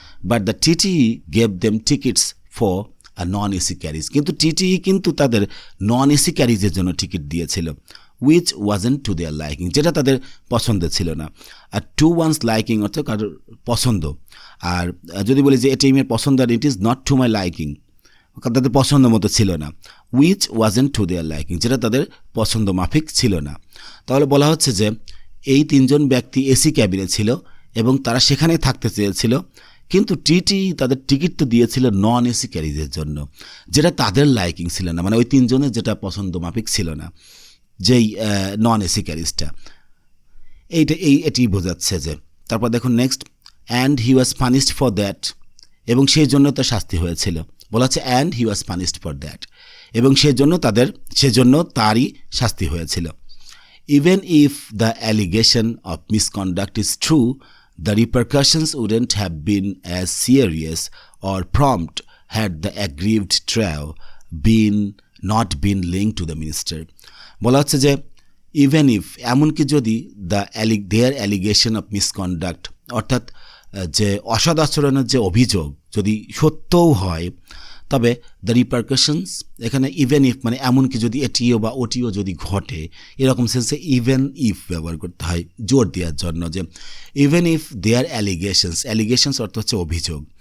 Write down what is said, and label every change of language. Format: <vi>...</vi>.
<en>but the TTE gave them tickets for a non-AC carriage,</en> <bn>কিন্তু TTE কিন্তু তাদের non-AC ক্যারিজের জন্য টিকিট দিয়েছিল,</bn> <en>which wasn't to their liking,</en> <bn>যেটা তাদের পছন্দ ছিল না। আর to one's liking অর্থাৎ কারোর পছন্দ। আর যদি বলি যে এটা আমার পছন্দ, আর</bn> <en>it is not to my liking,</en> <bn>তাদের পছন্দ মতো ছিল না।</bn> <en>which wasn't to their liking,</en> <bn>যেটা তাদের পছন্দ মাফিক ছিল না। তাহলে বলা হচ্ছে যে এই 3জন ব্যক্তি এসি ক্যাবিনে ছিল এবং তারা সেখানেই থাকতে চেয়েছিল, কিন্তু টিটি তাদের টিকিট তো দিয়েছিল নন এসি ক্যারিজের জন্য, যেটা তাদের লাইকিং ছিল না, মানে ওই 3জনের যেটা পছন্দ মাফিক ছিল না, যেই নন এসি ক্যারিজটা, এটি বোঝাচ্ছে যে। তারপর দেখুন next,</bn> <en>and he was punished for that,</en> <bn>এবং সেই জন্য তার শাস্তি হয়েছিল। বলা হচ্ছে</bn> <en>and he was punished for that,</en> <bn>এবং সেজন্য তারই শাস্তি হয়েছিল।</bn> <en>Even if the allegation of misconduct is true, the repercussions wouldn't have been as serious or prompt had the aggrieved trio not been linked to the minister.</en> <bn>বলা হচ্ছে যে even if এমনকি যদি</bn> <en>their allegation of misconduct</en> <bn>অর্থাৎ যে অসৎ আচরণের যে অভিযোগ যদি সত্যও হয়, তবে দ্য রিপারকাশনস, এখানে ইভেন ইফ মানে এমনকি যদি এটিও বা ওটিও যদি ঘটে, এরকম সেন্সে ইভেন ইফ ব্যবহার করতে হয় জোর দেওয়ার জন্য, যে</bn> <en>even if their allegations</en> <bn>অর্থ হচ্ছে অভিযোগ,</bn>